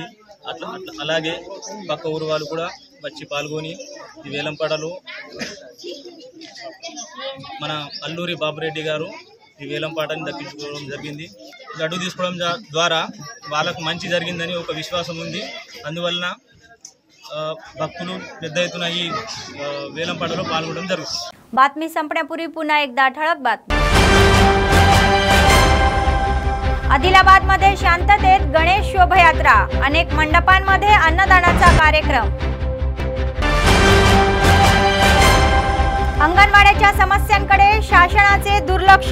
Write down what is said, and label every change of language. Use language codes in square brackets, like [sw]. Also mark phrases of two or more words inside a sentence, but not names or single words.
[te] అలాగే పక్క ఊరు వాళ్ళు కూడా వచ్చి పాల్గొని ఈ వేలం పాటలు మన అల్లూరి బాబురెడ్డి గారు ఈ వేలం పాటని దక్కించుకోవడం జరిగింది. లడ్డు తీసుకోవడం ద్వారా వాళ్ళకు మంచి జరిగిందని ఒక విశ్వాసం ఉంది. అందువలన भक्तुలు పెద్ద ఎత్తున ఈ వేలం పాటలో పాల్గొనడం జరుగుతుంది. [mr] बातमी संपण्यापूर्वी पुन्हा एकदा ठळक बातमी. आदिलाबादमध्ये शांततेत गणेश शोभायात्रा. अनेक मंडपांमध्ये अन्नदानाचा कार्यक्रम. अंगणवाड्याच्या समस्यांकडे शासनाचे दुर्लक्ष.